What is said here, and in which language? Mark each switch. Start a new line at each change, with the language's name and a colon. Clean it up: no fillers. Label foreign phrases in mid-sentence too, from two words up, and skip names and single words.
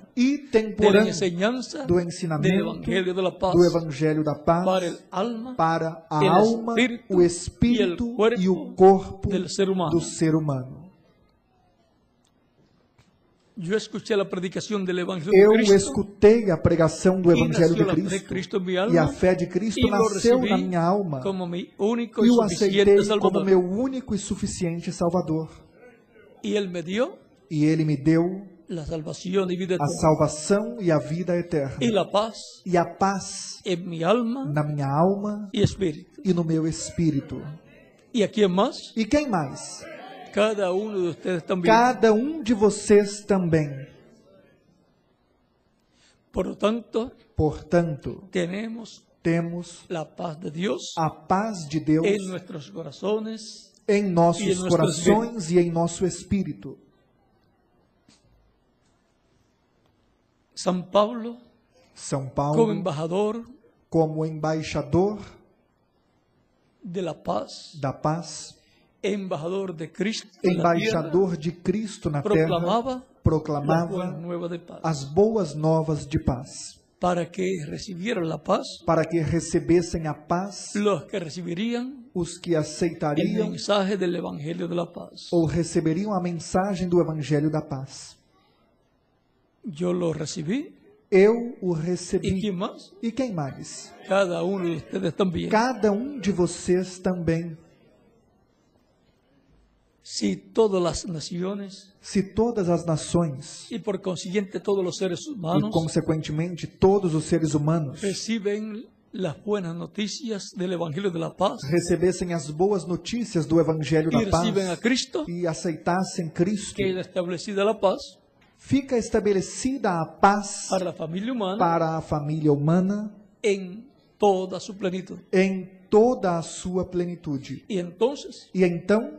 Portuguese: e
Spanish: de la
Portuguese: temporânea
Spanish: enseñanza
Portuguese: do
Spanish: del
Portuguese: ensinamento
Spanish: evangelio de la paz
Portuguese: do Evangelho da
Spanish: para
Portuguese: paz
Spanish: el alma
Portuguese: para a
Spanish: el alma,
Portuguese: espírito o espírito e e o corpo
Spanish: del ser humano.
Portuguese: do ser humano.
Spanish: Yo escuché la predicación del evangelio
Portuguese: Eu
Spanish: de Cristo
Portuguese: escutei a pregação do
Spanish: y
Portuguese: Evangelho
Spanish: nació de la fe de Cristo Cristo en mi
Portuguese: e a alma fé de Cristo
Spanish: y lo
Portuguese: nasceu
Spanish: recibí
Portuguese: na minha alma
Spanish: como mi único
Portuguese: e
Spanish: y
Portuguese: o aceitei
Spanish: suficiente como Salvador.
Portuguese: meu único e suficiente Salvador.
Spanish: Y Él me dio
Portuguese: E Ele me deu
Spanish: la salvación y vida
Portuguese: a
Spanish: eterna
Portuguese: salvação e a vida
Spanish: y
Portuguese: eterna
Spanish: la paz
Portuguese: e a paz
Spanish: en mi alma
Portuguese: na minha alma
Spanish: y espíritu.
Portuguese: e no meu espírito.
Spanish: ¿Y a quién más?
Portuguese: E quem mais?
Spanish: Cada uno de ustedes también.
Portuguese: Cada de vocês também.
Spanish: Por lo tanto,
Portuguese: Portanto,
Spanish: tenemos
Portuguese: temos
Spanish: la paz de Dios
Portuguese: a paz de Deus
Spanish: en nuestros corazones.
Portuguese: em E em nossos nossos corações e em nosso espírito.
Spanish: San Pablo,
Portuguese: São como Paulo,
Spanish: embajador
Portuguese: como embaixador
Spanish: de la paz,
Portuguese: da paz,
Spanish: embajador de Cristo en la tierra,
Portuguese: embaixador de Cristo na terra,
Spanish: proclamaba la buena
Portuguese: proclamava
Spanish: nueva de paz,
Portuguese: as boas novas de paz,
Spanish: para que recibieran la paz
Portuguese: para que recebessem a paz
Spanish: los que recibirían
Portuguese: os que
Spanish: el
Portuguese: aceitariam
Spanish: mensaje del Evangelio de la paz.
Portuguese: ou receberiam a mensagem do Evangelho da paz.
Spanish: Yo lo recibí.
Portuguese: Eu o
Spanish: ¿Y
Portuguese: recebi.
Spanish: quién más?
Portuguese: E quem mais?
Spanish: Cada uno de ustedes también.
Portuguese: Cada de vocês também.
Spanish: Si todas las naciones
Portuguese: Se todas as nações
Spanish: y por consiguiente todos los seres
Portuguese: e,
Spanish: humanos
Portuguese: consequentemente, todos os seres humanos
Spanish: reciben las buenas noticias del Evangelio de la paz
Portuguese: recebessem as boas notícias do Evangelho
Spanish: y
Portuguese: da paz
Spanish: reciben a Cristo,
Portuguese: e aceitassem Cristo,
Spanish: que es establecida la paz
Portuguese: fica estabelecida a paz
Spanish: para la familia humana
Portuguese: para a família humana
Spanish: en toda su plenitud.
Portuguese: em toda a sua plenitude.
Spanish: Y entonces
Portuguese: E então